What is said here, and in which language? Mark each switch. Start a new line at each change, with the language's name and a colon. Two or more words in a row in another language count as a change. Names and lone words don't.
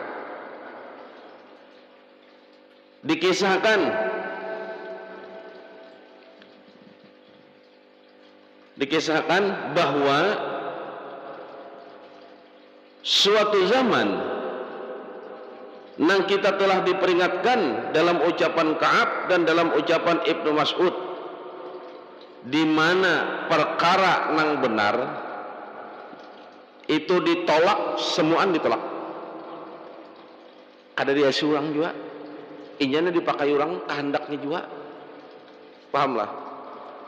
Indonesian: Dikisahkan bahwa suatu zaman nang kita telah diperingatkan dalam ucapan Ka'ab dan dalam ucapan Ibnu Mas'ud, di mana perkara nang benar itu ditolak, semuaan ditolak.
Banjar: Kada diasi urang juga, inyana dipakai orang kehendaknya juga, pahamlah.